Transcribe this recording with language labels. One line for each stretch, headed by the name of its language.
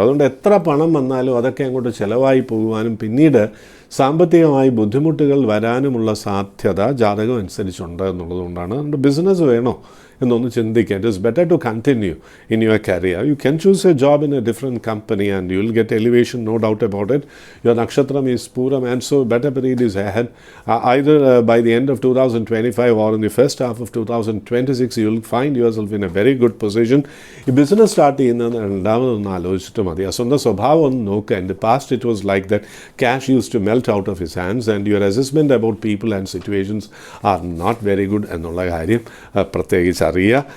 Malayalam: അതുകൊണ്ട് എത്ര പണം വന്നാലും അതൊക്കെ അങ്ങോട്ട് ചിലവായി പോകുവാനും പിന്നീട് സാമ്പത്തികമായി ബുദ്ധിമുട്ടുകൾ വരാനുമുള്ള സാധ്യത ജാതകം അനുസരിച്ചുണ്ട് എന്നുള്ളതുകൊണ്ടാണ്. അതുകൊണ്ട് ബിസിനസ് വേണോ എന്നൊന്ന് ചിന്തിക്കുക.
English: It is better to continue in your career. You can choose a job in a different company and you will get elevation, no doubt about it. Your nakshatram is Pooram and so better period is ahead. Either by the end of 2025 or in the first half of 2026 you will find yourself in a very good position.
Malayalam: ഈ business start ചെയ്യുന്നത് രണ്ടാമതൊന്ന് ആലോചിച്ചിട്ട് മതി. സ്വന്തം സ്വഭാവം ഒന്ന് നോക്കുക.
English: in the past it was like that cash use to melt out of his hands and your assessment about people and situations are not very good
Malayalam: എന്നുള്ള കാര്യം പ്രത്യേകിച്ച് അറിയുക.